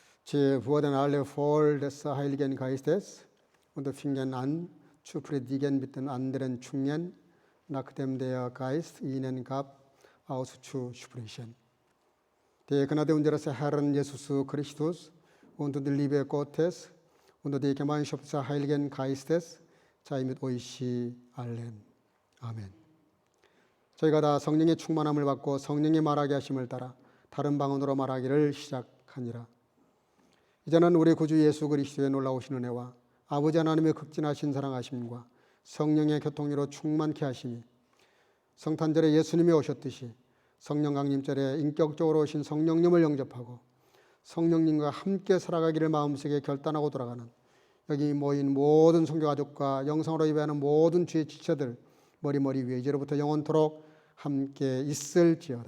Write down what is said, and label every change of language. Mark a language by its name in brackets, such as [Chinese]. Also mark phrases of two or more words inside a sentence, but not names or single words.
[German] Sie wurden alle voll des Heiligen Geistes und fingen an zu predigen mit den anderen Zungen, nachdem der Geist ihnen gab, auszusprechen. Die Gnade unseres Herrn Jesus Christus und die Liebe Gottes und die Gemeinschaft des Heiligen Geistes sei mit euch allen. [Korean] 아멘. 저희가 다 성령의 충만함을 받고 성령이 말하게 하심을 따라 다른 방언으로 말하기를 시작하니라. 이제는 우리 구주 예수 그리스도의 놀라우신 은혜와 아버지 하나님의 극진하신 사랑하심과 성령의 교통으로 충만케 하심이 성탄절에 예수님이 오셨듯이 성령 강림절에 인격적으로 오신 성령님을 영접하고 성령님과 함께 살아가기를 마음속에 결단하고 돌아가는 여기 모인 모든 성교가족과 영상으로 예배하는 모든 주의 지체들 머리 위에 이제로부터 영원토록 함께 있을지어다.